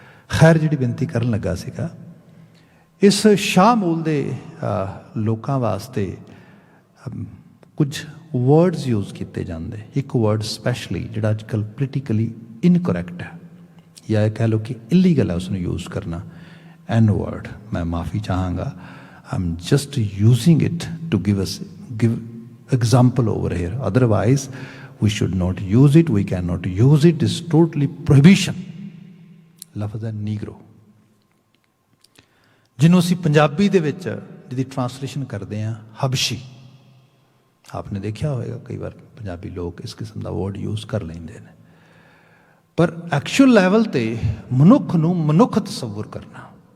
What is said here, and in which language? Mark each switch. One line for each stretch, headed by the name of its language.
Punjabi: ਖੈਰ, ਜਿਹੜੀ ਬੇਨਤੀ ਕਰਨ ਲੱਗਾ ਸੀਗਾ, ਇਸ ਸ਼ਾਹਮੂਲ ਦੇ ਲੋਕਾਂ ਵਾਸਤੇ ਕੁਝ ਵਰਡਸ ਯੂਜ਼ ਕੀਤੇ ਜਾਂਦੇ। ਇੱਕ ਵਰਡ ਸਪੈਸ਼ਲੀ ਜਿਹੜਾ ਅੱਜ ਕੱਲ੍ਹ ਪੋਲੀਟੀਕਲੀ ਇਨਕਰੈਕਟ ਹੈ, ਜਾਂ ਕਹਿ ਲਓ ਕਿ ਇਲੀਗਲ ਹੈ ਉਸਨੂੰ ਯੂਜ਼ ਕਰਨਾ, ਐਨ ਵਰਡ। ਮੈਂ ਮਾਫੀ ਚਾਹਾਂਗਾ,
English: I am just using it to give example over here, otherwise we should not use it, we cannot use it, is totally prohibition।
Punjabi: ਲਫ਼ਜ਼ ਹੈ ਨੀਗਰੋ, ਜਿਹਨੂੰ ਅਸੀਂ ਪੰਜਾਬੀ ਦੇ ਵਿੱਚ ਜਿਹਦੀ ਟਰਾਂਸਲੇਸ਼ਨ ਕਰਦੇ ਹਾਂ ਹਬਸ਼ੀ। ਆਪਨੇ ਦੇਖਿਆ ਹੋਵੇਗਾ ਕਈ ਵਾਰ ਪੰਜਾਬੀ ਲੋਕ ਇਸ ਕਿਸਮ ਦਾ ਵਰਡ ਯੂਜ਼ ਕਰ ਲੈਂਦੇ ਨੇ, ਪਰ ਐਕਚੁਅਲ ਲੈਵਲ ਤੇ ਮਨੁੱਖ ਨੂੰ ਮਨੁੱਖ ਤਸੱਵੁਰ ਕਰਨਾ।